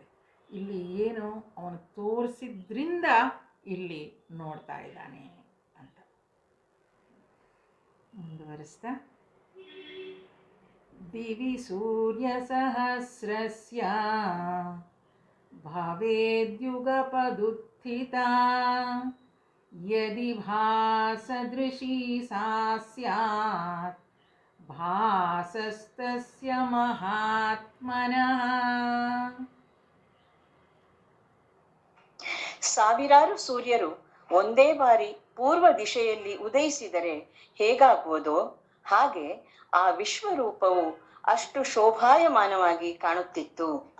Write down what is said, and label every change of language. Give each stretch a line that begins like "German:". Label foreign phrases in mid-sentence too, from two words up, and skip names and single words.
Kannada: ಇಲ್ಲಿ ಏನು ಅವನು ತೋರಿಸಿದ್ರಿಂದ ಇಲ್ಲಿ ನೋಡ್ತಾ ಇದ್ದಾನೆ ಅಂತ ಮುಂದುವರಿಸ್ತಾ,
Sanskrit: ದಿವಿ ಸೂರ್ಯ ಸಹಸ್ರಸ್ಯ ಭವೇದ್ಯುಗಪದುತ್ಥಿತ ಯದಿ ಭಾಸದೃಶಿ ಸಾ ಸ್ಯಾತ್ ಭಾಸಸ್ತಸ್ಯ ಮಹಾತ್ಮನಃ.
Kannada: ಸಾವಿರಾರು ಸೂರ್ಯರು ಒಂದೇ ಬಾರಿ ಪೂರ್ವ ದಿಶೆಯಲ್ಲಿ ಉದಯಿಸಿದರೆ ಹೇಗಾಗುವುದೋ ಹಾಗೆ ಆ ವಿಶ್ವರೂಪವು ಅಷ್ಟು ಶೋಭಾಯಮಾನವಾಗಿ ಕಾಣುತ್ತಿತ್ತು.